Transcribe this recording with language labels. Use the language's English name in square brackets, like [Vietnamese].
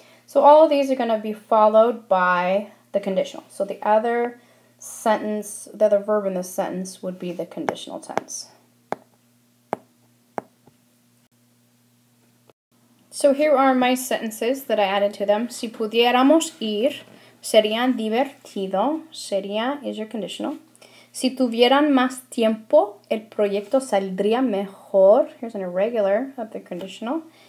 [English] So all of these are going to be followed by the conditional. So the other sentence, the other verb in this sentence would be the conditional tense. So here are my sentences that I added to them. [Spanish] Si pudiéramos ir, sería divertido. Sería [English] is your conditional. [Spanish] Si tuvieran más tiempo, el proyecto saldría mejor. [English] Here's an irregular of the conditional.